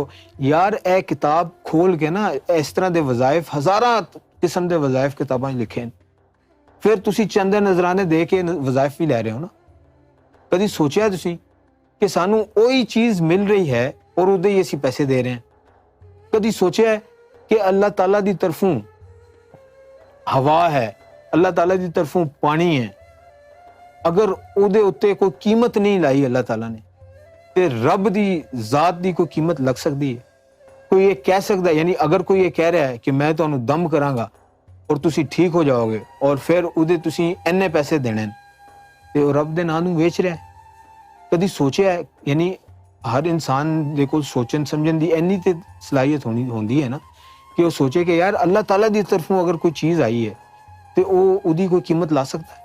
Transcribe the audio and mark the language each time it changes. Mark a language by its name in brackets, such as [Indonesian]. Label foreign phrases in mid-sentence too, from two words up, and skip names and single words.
[Punjabi] یار اے کتاب کھول کے نا اس طرح دے وظائف ہزاراں قسم دے وظائف کتاباں لکھے ہیں, پھر تسی چند نذرانے دے کے وظائف بھی لے رہے ہو نا. کدی سوچیا تسی کہ سانو وہی چیز مل رہی ہے اور ادھے ہی اسی پیسے دے رہے ہیں؟ کدی سوچیا ہے کہ اللہ تعالیٰ دی طرفوں ہوا ہے, اللہ تعالیٰ دی طرفوں پانی ہے, اگر ادھے اتے کوئی قیمت نہیں لائی اللہ تعالیٰ نے تے رب دی ذات دی کوئی قیمت لگ سکتی ہے؟ [Urdu] کوئی یہ کہہ سکتا ہے یعنی اگر کوئی یہ کہہ رہا ہے کہ [Punjabi] میں تانوں دم کراں گا اور تسی ٹھیک ہو جاؤ گے اور پھر ادھے تسی اینے پیسے دینے ਤੇ ਉਹ ਰੱਬ ਦੇ ਨਾਂ ਨੂੰ ਵੇਚ ਰਿਹਾ। ਕਦੀ ਸੋਚਿਆ ਹੈ? ਯਾਨੀ ਹਰ ਇਨਸਾਨ ਦੇ ਕੋਲ ਸੋਚਣ ਸਮਝਣ ਦੀ ਇੰਨੀ ਤੇ ਸਲਾਹੀਅਤ ਹੁੰਦੀ ਹੈ ਨਾ ਕਿ ਉਹ ਸੋਚੇ ਕਿ ਯਾਰ ਅੱਲਾਹ ਤਾਲਾ ਦੀ ਤਰਫੋਂ ਅਗਰ ਕੋਈ ਚੀਜ਼ ਆਈ ਹੈ ਤੇ ਉਹ ਉਹਦੀ ਕੋਈ ਕੀਮਤ ਲਾ ਸਕਦਾ ਹੈ।